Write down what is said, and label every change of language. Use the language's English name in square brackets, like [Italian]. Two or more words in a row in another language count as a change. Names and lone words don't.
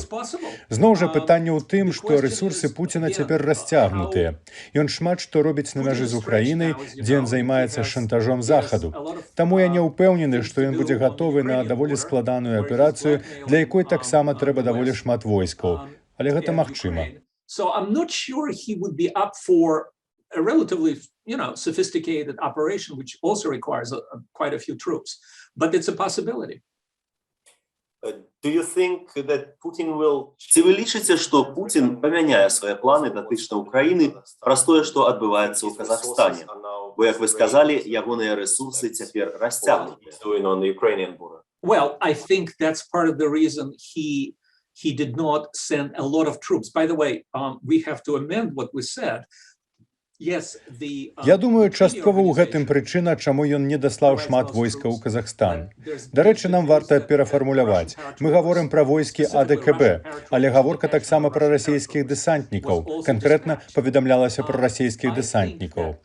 [Belarusian] Зноў жа пытанне ў тым, што рэсурсы Пуціна цяпер расцягнутыя. Ён шмат што робіць на мяжы з Украінай, дзе ён займаецца шантажом Захаду. Таму я не ўпэўнены, што ён будзе гатовы на даволі складаную аперацыю, для якой таксама трэба даволі шмат войскаў. Але гэта магчыма. [English] A relatively, sophisticated operation, which also requires quite a few troops, but it's a possibility. [Belarusian] Ці вы лічыце, што Пуцін памяняе свае планы датычна Украіны праз тое, што адбываецца ў Казахстане? Бо, як вы сказалі, ягоныя рэсурсы цяпер расцягнутыя. [English] Well, I think that's part of the reason he did not send a lot of troops. By the way, we have to amend what we said. [Belarusian] Я думаю, часткова ў гэтым прычына, чаму ён не даслаў шмат войскаў у Казахстан. Дарэчы, нам варта перафармуляваць. Мы гаворым пра войскі АДКБ, але гаворка таксама пра расейскіх дэсантнікаў. Канкрэтна паведамлялася пра расейскіх дэсантнікаў.